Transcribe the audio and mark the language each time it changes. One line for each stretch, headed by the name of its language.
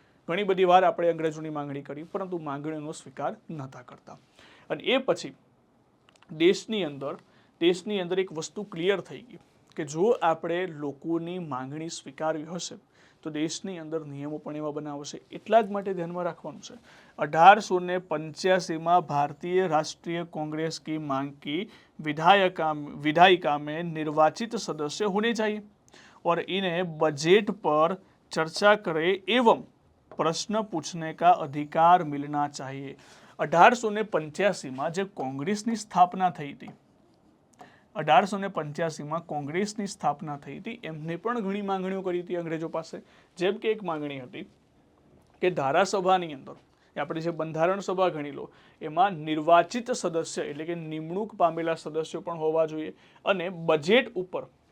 Gujarati: ઘણી બધી વાર આપણે અંગ્રેજોની માંગણી કરી, પરંતુ માંગણીનો સ્વીકાર નહોતા કરતા. અને એ પછી દેશની અંદર એક વસ્તુ ક્લિયર થઈ ગઈ કે જો આપણે લોકોની માંગણી સ્વીકારવી હશે તો દેશની અંદર નિયમો પણ એવા બનાવશે. એટલા જ માટે ધ્યાનમાં રાખવાનું છે
Hindi: 1885 भारतीय राष्ट्रीय कांग्रेस की मांग की विधायिका में निर्वाचित सदस्य होने चाहिए और इन्हें बजट पर चर्चा करे एवं प्रश्न पूछने का अधिकार मिलना चाहिए. 1885
Gujarati: જે કોંગ્રેસની સ્થાપના થઈ હતી 1885માં કોંગ્રેસની સ્થાપના થઈ હતી, એમને પણ ઘણી માંગણીઓ કરી હતી અંગ્રેજો પાસે. જેમ કે એક માંગણી હતી કે ધારાસભાની અંદર આપણે જે બંધારણ સભા ગણી લો એમાં નિર્વાચિત સદસ્ય એટલે કે નિમણૂક પામેલા સદસ્યો પણ હોવા જોઈએ, અને બજેટ ઉપર